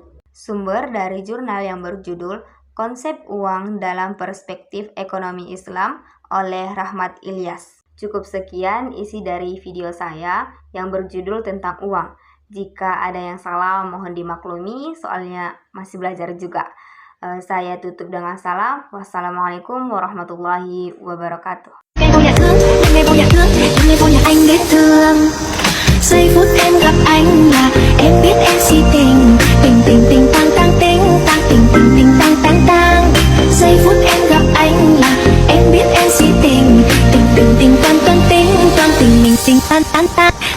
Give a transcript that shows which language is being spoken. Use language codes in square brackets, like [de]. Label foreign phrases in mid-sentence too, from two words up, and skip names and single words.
[id] Sumber dari jurnal yang berjudul Konsep Uang dalam Perspektif Ekonomi Islam oleh Rahmat Ilyas. Cukup sekian isi dari video saya yang berjudul tentang uang. Jika ada yang salah mohon dimaklumi, soalnya masih belajar juga. Saya tutup dengan salam. [ar] والسلام عليكم ورحمة الله وبركاته. [vi] Giây phút em gặp anh là em biết em si tình. Tình tình tình tang tang ting tang tình tình tình tang tang tang. Giây phút em gặp anh là em biết em si tình. Tình tình tình tang tang ting tang tình mình tình tan tan tan.